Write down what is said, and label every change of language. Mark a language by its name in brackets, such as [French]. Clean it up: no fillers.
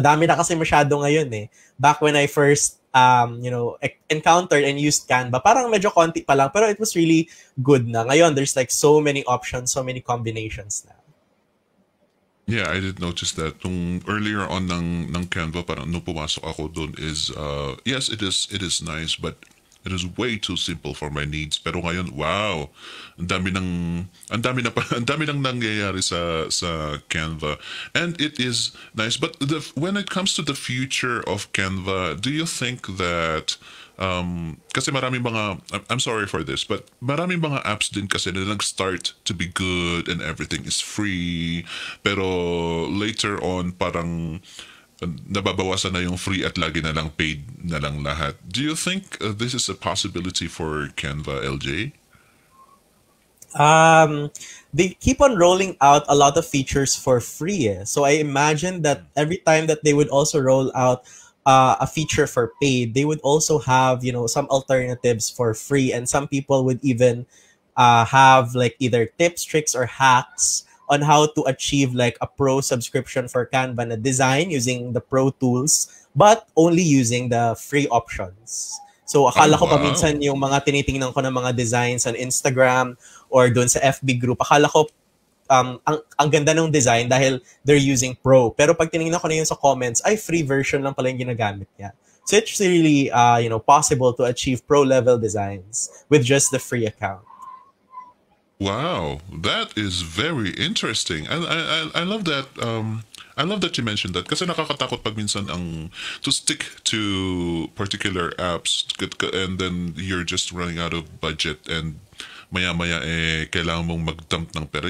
[Filipino] Madami na kasi masyado ngayon eh. [English] Back when I first encountered and used Canva, [Filipino] parang medyo konti pa lang, pero [English] it was really good [Filipino] na. [English] Ngayon there's like so many options, so many combinations na. Yeah, I did notice that. [Filipino] Nung earlier on ng Canva, parang nung pumasok ako doon is [English] yes, it is nice, but It is way too simple for my needs. [Filipino] Pero ngayon, wow, ang dami nang nangyayari sa Canva, [English] and it is nice. But when it comes to the future of Canva, do you think that [Filipino] kasi maraming mga, [English] I'm sorry for this, but [Filipino] maraming mga apps din kasi na nag-start [English] to be good and everything is free, pero later on [Filipino] parang nababawasan na yung free at lagi na lang paid na lang lahat. [English] Do you think this is a possibility for Canva, LJ? They keep on rolling out a lot of features for free. So I imagine that every time that they would also roll out a feature for paid, they would also have, you know, some alternatives for free, and some people would even have like either tips, tricks, or hacks on how to achieve like a pro subscription for Canva na design using the pro tools, but only using the free options. [Filipino] So akala ko pa wow. minsan yung mga tinitingnan ko ng mga designs on Instagram or doon sa FB group, akala ko ang ganda ng design dahil [English] they're using pro. [Filipino] Pero pag tinignan ko na yun sa comments, ay free version lang pala yung ginagamit niya. [English] So it's really possible to achieve pro level designs with just the free account. Wow, that is very interesting. I love that. I love that you mentioned that [Filipino] kasi nakakatakot pag minsan ang [English] to stick to particular apps and then you're just running out of budget and [Filipino] maya-maya kailangan mong mag-dump ng pera.